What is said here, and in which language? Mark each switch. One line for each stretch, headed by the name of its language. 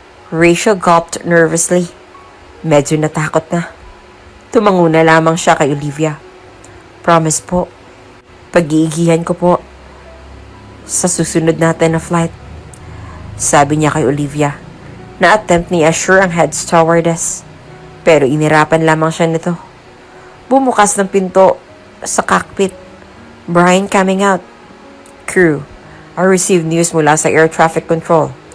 English: Rachel gulped nervously.
Filipino: Medyo natakot na. Tumango na lamang siya kay Olivia. Promise po, pag-iigihan ko po sa susunod natin na flight. Sabi niya kay Olivia. Na-attempt ni assure ang head stewardess. Pero inirapan lamang siya nito. Bumukas ng pinto sa cockpit.
English: Brian coming out. Crew, I received news
Filipino: mula sa
English: air traffic control.